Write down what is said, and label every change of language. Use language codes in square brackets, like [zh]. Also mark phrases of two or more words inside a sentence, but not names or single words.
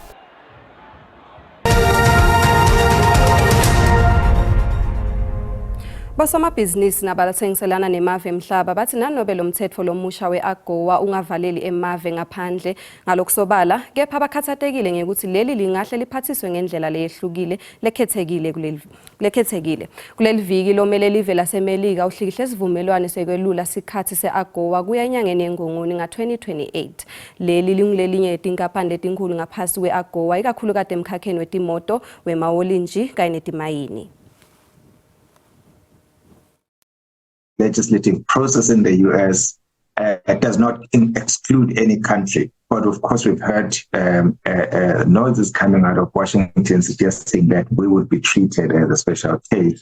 [ss] Bosomabhizinisi nabathengiselana nemave emhlaba bathi nanobe lo mthetho lomusha we-AGOA ungavaleli emave ngaphandle ngalokusobala kepha bakhathatekile ngekuthi leli lingahle liphathiswe ngendlela leyehlukile lekhethekile kuleli viki lomele live lasemelika uhlikihle sivumelwano sekwelula sikhathi se-AGOA kuya enyangeni yeNgongoni nga-2028 leli lingulelinye izinkampani ezinkulu ngaphasi kwe-AGOA ikakhulukazi emkhakheni wetimoto wemawolinji kanye netimayini. [en] Legislative process in the US does not exclude any country. But of course, we've heard noises coming out of Washington suggesting that we would be treated as a special case.